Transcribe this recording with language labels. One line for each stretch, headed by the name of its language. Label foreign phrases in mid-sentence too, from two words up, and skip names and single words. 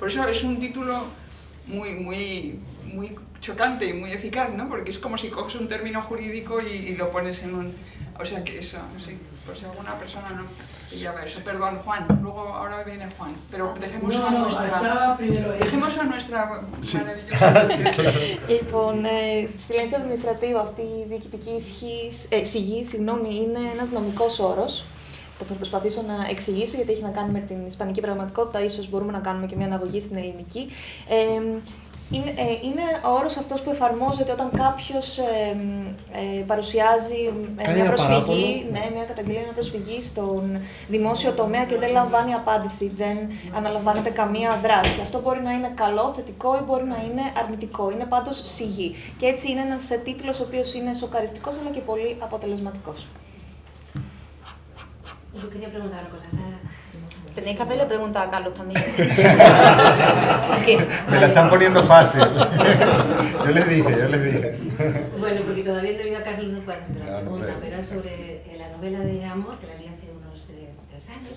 Spanish: Por eso es un título muy chocante y muy eficaz, ¿no? Porque es como si coges un término jurídico y lo pones en un... O sea que eso, sí, pues si alguna persona no... Ya va eso, perdón, Juan, luego ahora viene Juan, pero dejemos a nuestra... Dejemos a nuestra maravillosa...
Greek: Λοιπόν, στη λένε administrative αυτή η διοικητική σιγή, είναι ένας νομικός όρος που θα προσπαθήσω να εξηγήσω γιατί έχει να κάνει με την ισπανική πραγματικότητα, ίσως μπορούμε να κάνουμε και μια αναγωγή στην ελληνική. Είναι ο όρος αυτός που εφαρμόζεται όταν κάποιος παρουσιάζει μια προσφυγή, μια καταγγελία, μια προσφυγή στον δημόσιο τομέα και δεν λαμβάνει απάντηση, δεν αναλαμβάνεται καμία δράση. Αυτό μπορεί να είναι καλό, θετικό ή μπορεί να είναι αρνητικό. Είναι πάντως σιγή. Και έτσι είναι ένας τίτλος ο οποίος είναι σοκαριστικός αλλά και πολύ αποτελεσματικός.
Spanish: Yo quería preguntar una cosa, Sara. Tenéis que hacerle preguntas a Carlos también. Me la están poniendo fácil. Yo les dije. Bueno, porque todavía no he oído a Carlos, no puedo hacer la No, pregunta, no, pero era sobre la novela de Amor, que la leí hace unos 3 años.